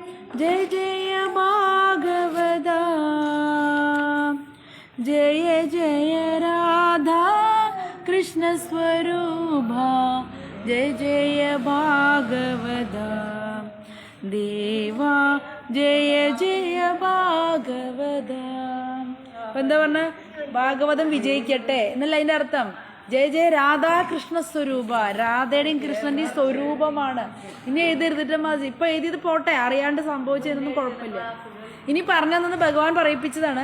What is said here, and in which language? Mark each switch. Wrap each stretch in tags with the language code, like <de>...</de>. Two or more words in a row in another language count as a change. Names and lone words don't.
<mr>जय जय भागवता जय जय राधा कृष्ण स्वरूपा जय जय भागवता देवा जय जय भागवता.</mr> <ml>എന്താ പറഞ്ഞ ഭാഗവതം വിജയിക്കട്ടെ എന്നല്ല അതിന്റെ അർത്ഥം.</ml> <mr>जय जय राधाकृष्ण स्वरूप,</mr> <ml>രാധയുടെയും കൃഷ്ണന്റെയും സ്വരൂപമാണ്. ഇനി എഴുതിരുത്തിട്ട് മതി. ഇപ്പൊ എഴുതിയത് പോട്ടെ, അറിയാണ്ട് സംഭവിച്ചതൊന്നും കുഴപ്പമില്ല. ഇനി പറഞ്ഞതെന്ന് ഭഗവാൻ പറയിപ്പിച്ചതാണ്.</ml>